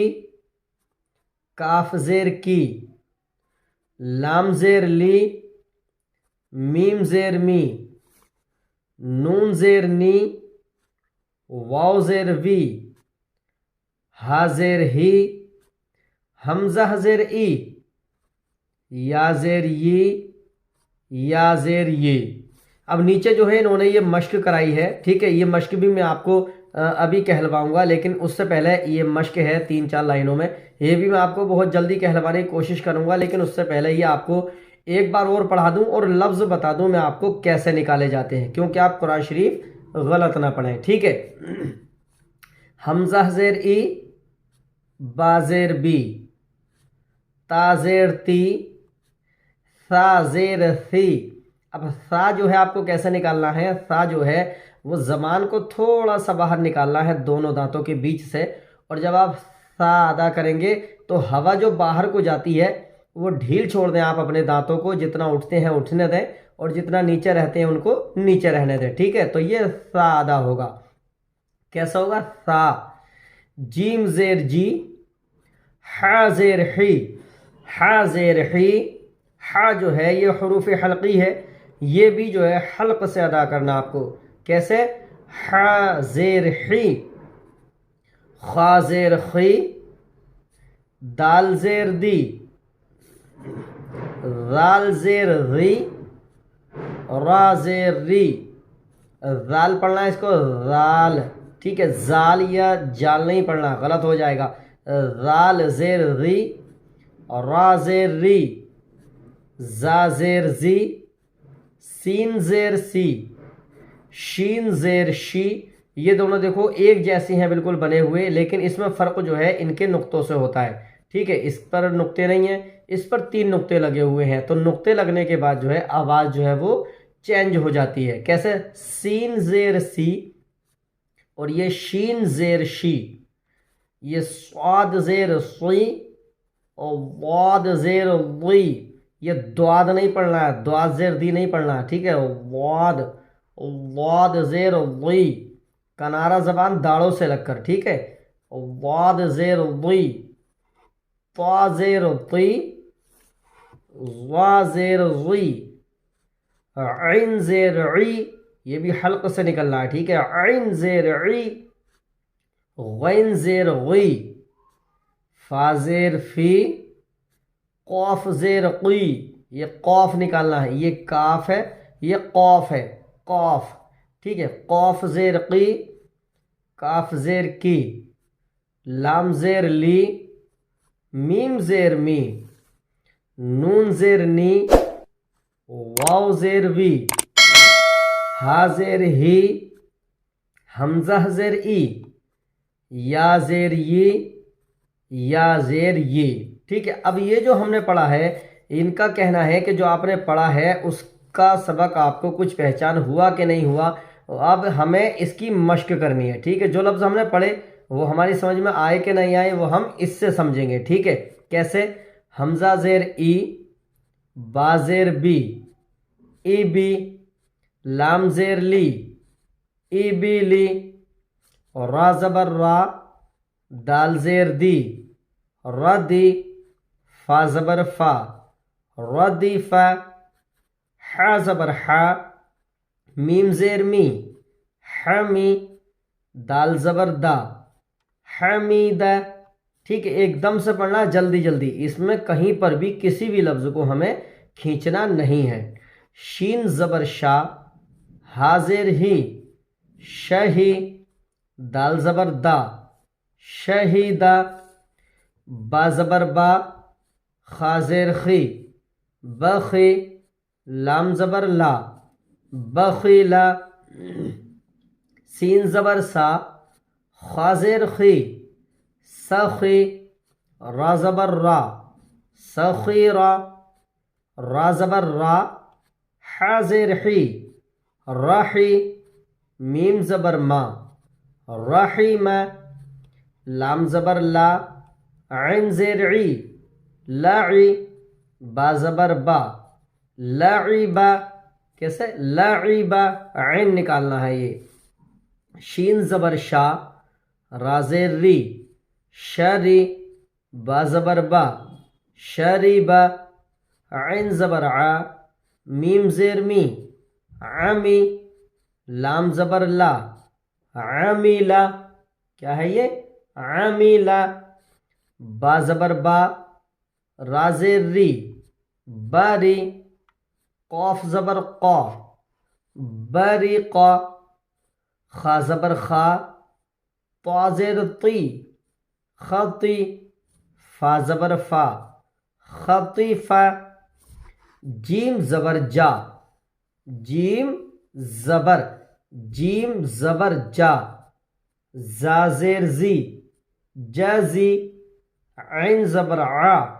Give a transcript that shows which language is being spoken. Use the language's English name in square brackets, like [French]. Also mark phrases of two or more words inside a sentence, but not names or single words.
[Urdu] کاف زیر کی، لام زیر لی، میم زیر می، نون زیر نی، واو زیر وی، ہا زیر ہی، حمزہ زیر ای، یا زیر ی، یا زیر یہ۔ اب نیچے جو ہے انہوں نے یہ مشق کرائی ہے، ٹھیک ہے؟ یہ مشق بھی میں آپ کو ابھی کہلواؤں گا، لیکن اس سے پہلے یہ مشق ہے 3-4 لائنوں میں، یہ بھی میں آپ کو بہت جلدی کہلوانے کی کوشش کروں گا، لیکن اس سے پہلے یہ آپ کو ایک بار اور پڑھا دوں اور لفظ بتا دوں میں آپ کو کیسے نکالے جاتے ہیں، کیونکہ آپ قرآن شریف غلط نہ پڑھیں، ٹھیک ہے؟ حمزہ زیر ای، با زیر بی، تا زیر تی، ثا زیر ثی۔ اب ثا جو ہے آپ کو کیسے نکالنا ہے؟ ثا جو ہے وہ زبان کو تھوڑا سا باہر نکالنا ہے دونوں دانتوں کے بیچ سے، اور جب آپ ثا ادا کریں گے تو ہوا جو باہر کو جاتی ہے وہ ڈھیل چھوڑ دیں آپ اپنے دانتوں کو، جتنا اٹھتے ہیں اٹھنے دیں اور جتنا نیچے رہتے ہیں ان کو نیچے رہنے دیں، ٹھیک ہے؟ تو یہ ثا ادا ہوگا، کیسا ہوگا؟ ثا، جیم زیر جی، حا زیر حی، حا زیر حی، حا جو ہے یہ حروف حلقی ہے، یہ بھی جو ہے حلق سے ادا کرنا آپ کو، کیسے؟ حا زیر حی، خا زیر خی، دال زیر دی، زال زیر ری، را زیر ری، زال پڑھنا ہے اس کو زال، ٹھیک ہے؟ زال یا جال نہیں پڑھنا، غلط ہو جائے گا۔ زال زیر ری، را زیر ری، زا زیر زی، سین زیر سی، شین زیر شی، یہ دونوں دیکھو ایک جیسی ہیں بالکل بنے ہوئے، لیکن اس میں فرق جو ہے ان کے نقطوں سے ہوتا ہے، ٹھیک ہے۔ اس پر نقطے نہیں ہیں، اس پر 3 نقطے لگے ہوئے ہیں، تو نقطے لگنے کے بعد جو ہے آواز جو ہے وہ چینج ہو جاتی ہے۔ کیسے؟ سین زیر سی، اور یہ شین زیر شی، یہ صاد زیر صی، اور واد زیر وی، یہ دواد نہیں پڑھنا ہے، دواد زیر دی نہیں پڑھنا ہے، ٹھیک ہے۔ واد، واد زیر وی، کنارہ زبان داڑوں سے لگ کر، ٹھیک ہے۔ واد زیر وی، طا زیر طی، وا زیر غی، عین زیر عی، یہ بھی حلق سے نکلنا ہے، ٹھیک ہے۔ عین زیر عی، غین زیر غی، فا زیر فی، قوف زیر قی، یہ قوف نکالنا ہے، یہ کاف ہے، یہ قوف ہے، قوف، ٹھیک ہے۔ قوف زیر قی، کاف زیر کی، لام زیر لی، میم زیر می، نون زیر نی، واو زیر وی، ہا زیر ہی، حمزہ زیر ای، یا زیر یہ، یا زیر یہ، ٹھیک ہے۔ اب یہ جو ہم نے پڑھا ہے، ان کا کہنا ہے کہ جو آپ نے پڑھا ہے اس کا سبق آپ کو کچھ پہچان ہوا کہ نہیں ہوا، اب ہمیں اس کی مشق کرنی ہے، ٹھیک ہے۔ جو لفظ ہم نے پڑھے وہ ہماری سمجھ میں آئے کہ نہیں آئے وہ ہم اس سے سمجھیں گے، ٹھیک ہے۔ کیسے؟ حمزہ زیر ای، با زیر بی، ای بی، لام زیر لی، ای بی لی، اور را زبر را، دال زیر دی، ردی، فا زبر فا، ردی فا، حا زبر حا، میم زیر می، حمی، دال زبر دا، حمیدہ، ٹھیک ہے۔ ایک دم سے پڑھنا جلدی جلدی، اس میں کہیں پر بھی کسی بھی لفظ کو ہمیں کھینچنا نہیں ہے۔ شین زبر شا، ہا زیر ہی، شہی، دال زبر دا، شہیدہ، با زبر با، خا زیر خی، بخی، لام زبر لا، بخیلا، سین زبر سا، خا زیر خی، سخی، را زبر را، سخیرا، را زبر را، حا زیر حی، رحی، میم زبر ما، رحیمہ، لام زبر لا، عین زیر عی، لاعی، با زبر با، لعبا، کیسے؟ لعبا، عین نکالنا ہے یہ۔ شین زبر شا، را زیر ری، شری، با زبر با، شریبا، عین زبر عا، میم زیر می، عمی، لام زبر لا، عمیلا، کیا ہے یہ؟ عمیلا، با زبر با، را زیر ری، باری، قوف زبر قا، بریقا، خا زبر خا، طا زیر طی، خطی، فا زبر فا، خطیفہ، جیم زبر جا، جیم زبر، جیم زبر جا، زا زیر زی، جازی، عین زبر عا،